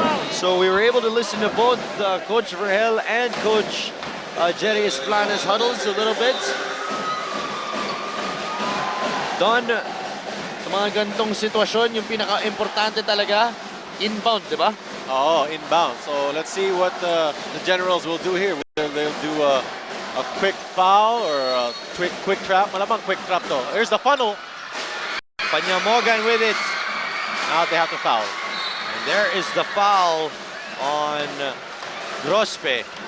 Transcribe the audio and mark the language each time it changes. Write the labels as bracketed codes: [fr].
[en] So we were able to listen to both Coach Vergel and Coach Jerry Esplana's huddles a little bit. [tl] Don, sa mga gantong sitwasyon, yung pinaka-importante talaga, inbound, di ba? [en] Oh, inbound. So let's see what the Generals will do here. Whether they'll do a quick foul or a quick trap. [tl] Malamang [en] quick trap though. Here's the funnel. Panyamogan with it. Now they have to foul. And there is the foul on Grospe.